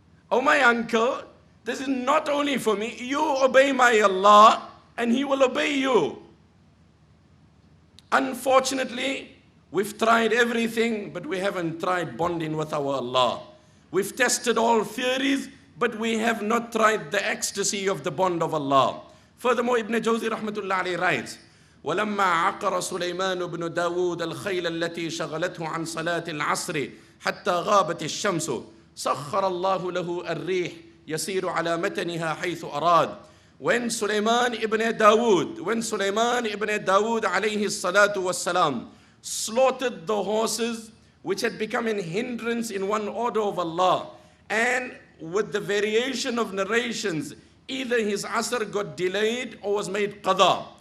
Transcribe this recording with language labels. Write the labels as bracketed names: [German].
[English] Oh my uncle, this is not only for me, you obey my Allah and He will obey you. Unfortunately, we've tried everything, but we haven't tried bonding with our Allah. We've tested all theories, but we have not tried the ecstasy of the bond of Allah. Furthermore, Ibn Jawzi rahmatullah alayhi writes, [Arabic] وَلَمَّا عَقَرَ سُلَيْمَانُ بْنُ دَاوُودَ الْخَيْلَ الَّتِي شَغَلَتْهُ عَنْ صَلَاةِ الْعَصْرِ حَتَّى غَابَتِ الشَّمْسُ سَخَّرَ اللَّهُ لَهُ الرِّيحَ يَسِيرُ عَلَى مَتَنِهَا حَيْثُ أَرَادَ. [English] When Sulaiman ibn Dawood alayhi salatu wassalam slaughtered the horses which had become an hindrance in one order of Allah, and with the variation of narrations, either his asr got delayed or was made qada.